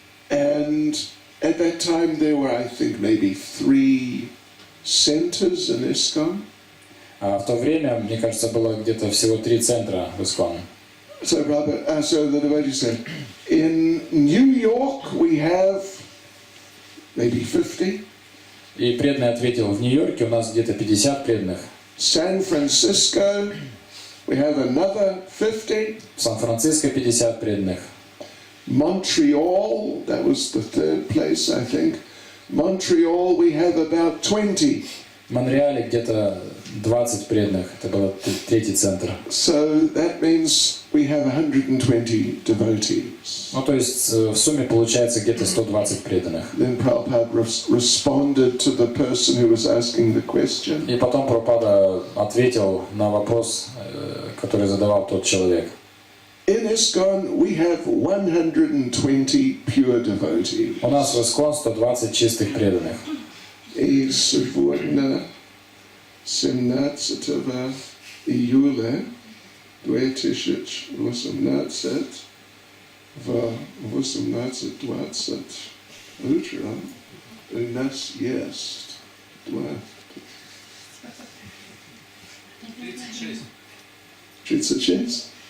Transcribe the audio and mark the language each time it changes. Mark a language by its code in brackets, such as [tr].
[en] And at that time there were, I think, maybe 3 centers in ISKCON. [ru] А в то время, мне кажется, было где-то всего 3 центра в ИСККОН. [en] So the devotee said, in New York we have maybe 50. [ru] И преданный ответил, в Нью-Йорке у нас где-то 50 преданных. [en] San Francisco we have another 50. [ru] В Сан-Франциско 50 преданных. [en] Montreal, that was the 3rd place, I think. Montreal we have about 20. [ru] В Монреале где-то 20 преданных. Это был 3-й центр. [en] So that means we have 120 devotees. [ru] Ну, то есть в сумме получается где-то 120 преданных. [en] Then Prabhupada responded to the person who was asking the question. [ru] И потом Прабхупада ответил на вопрос, который задавал тот человек. [en] In ISKCON we have 120 pure devotees. [ru] У нас в ИСККОН 120 чистых преданных. И сегодня 17 июля 2018 в 18:20 утра у нас есть 36.